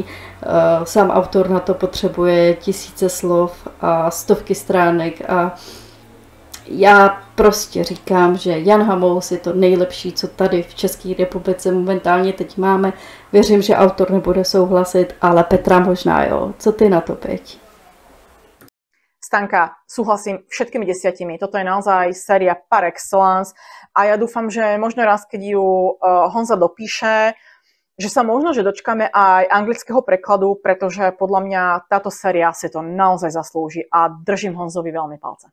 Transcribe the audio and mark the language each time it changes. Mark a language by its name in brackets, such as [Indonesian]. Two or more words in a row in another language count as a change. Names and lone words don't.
[Czech] Sám autor na to potřebuje tisíce slov a stovky stránek a já prostě říkám, že Jan Hamous je to nejlepší, co tady v České republice momentálně teď máme. Věřím, že autor nebude souhlasit, ale Petra možná jo. Co ty na to, Peť? [Slovak] Stanka, súhlasím všetkými 10. Toto je naozaj séria [French] par excellence [Slovak] a ja dúfam, že možno raz, keď ju Honza dopíše, že sa možno, že dočkáme aj anglického prekladu, pretože podľa mňa táto séria si to naozaj zaslúži a držím Honzovi veľmi palce.